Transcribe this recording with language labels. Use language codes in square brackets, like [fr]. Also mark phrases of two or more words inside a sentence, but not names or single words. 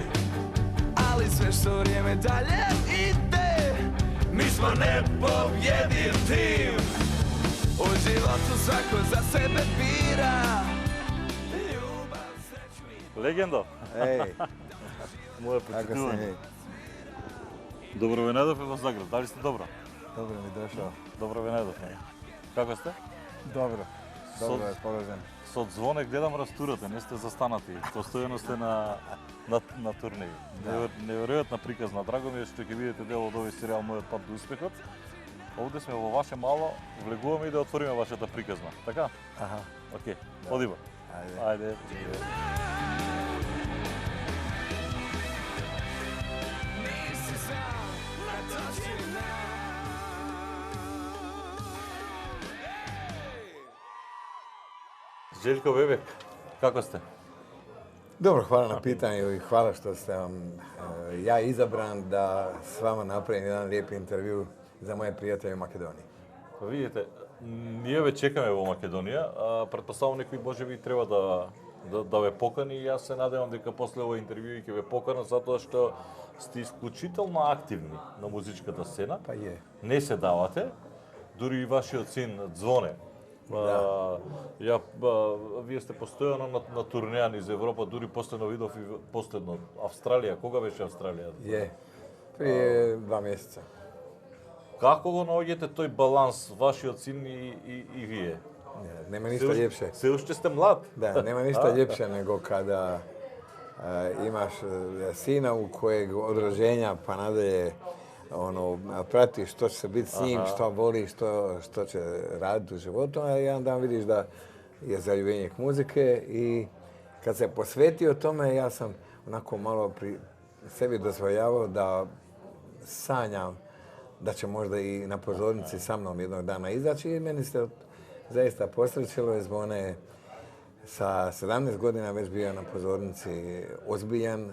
[hr] Ali sve što vrijeme dalje ide, mi smo nepobjediv tim. U životu svako za sebe bira ljubav, sreću i... [mk] Легендо, Ej, моја [hr] kako si [mk] почитување. [hr] mi? [mk] Добро ве најдовме во Загреб. Дали сте добро? [hr] Dobro mi došao. [mk] Добро ве најдовме. Како сте? [hr] Dobro, dobro [mk] Со- [hr] raspoložen. [mk] Со звоне гледам растурате, не сте застанати. Постојано сте на турнеи. Неверојатна приказна. Драго ми е што ќе видите дел од овој серијал Мојот пат до успехот. Овде сме во ваше мало, влегуваме и да отвориме вашата приказна. Така? Aha, Океј, одиме. [hr] ajde. [mk] Ајде. [hr] Nisi sam, na to ti znam. Željko Bebek, kako ste? Dobro, hvala na pitanju i hvala što ste ja izabran da s vama napravim jedan lijep intervju za moje prijatelje u Makedoniji. [mk] Па видите, ние ве чекаме во Македонија, претпоставувам некој можеби треба да ве покани и јас се надевам дека после овој интервју ќе ве поканат затоа што сте исклучително активни на музичката сцена. [hr] Pa je. [mk] Не се давате, дури и вашиот син Звоне. Вие сте постојано на турнеја низ Европа, дури последно видов и последно Австралија. Кога беше Австралија? [hr] Je. Prije 2 mjeseca. [mk] Како го наоѓате тој баланс, вашиот син и вие? [hr] Nema ništa ljepše. [mk] Се уште сте млад. [hr] Da, nema ništa ljepše nego kada imaš sina u kojeg od rođenja pa nadalje pratiš što će se biti s njim, što voli, što će raditi u životu, a jedan dan vidiš da je zaljubljenik muzike i kad se posvetio tome, ja sam onako malo pri sebi dozvoljavao da sanjam da će možda i na pozornici sa mnom jednog dana izaći i meni se zaista posrećilo jer Zvone sa 17 godina već bio na pozornici ozbiljan,